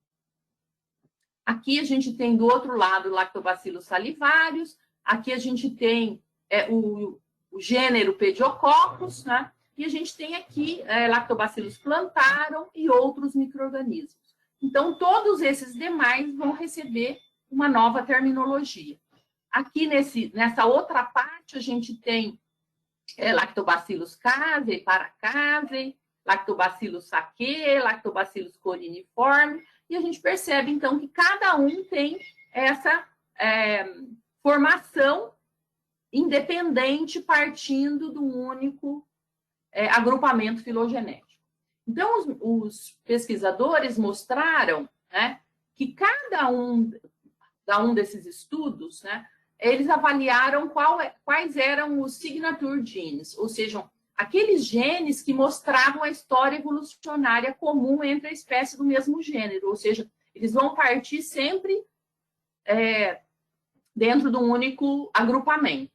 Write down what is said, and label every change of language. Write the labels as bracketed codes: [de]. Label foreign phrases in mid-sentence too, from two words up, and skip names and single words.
[pt] Aqui a gente tem do outro lado Lactobacillus salivarius, aqui a gente tem o gênero Pediococcus, né? E a gente tem aqui Lactobacillus plantarum e outros micro-organismos. Então, todos esses demais vão receber uma nova terminologia. Aqui nessa outra parte, a gente tem Lactobacillus casei, paracasei, Lactobacillus saké, Lactobacillus coriniforme, e a gente percebe, então, que cada um tem essa formação independente partindo de um único agrupamento filogenético. Então, os pesquisadores mostraram, né, que cada um desses estudos, né, eles avaliaram quais eram os [en] signature genes, [pt] ou seja, aqueles genes que mostravam a história evolucionária comum entre a espécie do mesmo gênero, ou seja, eles vão partir sempre dentro de um único agrupamento.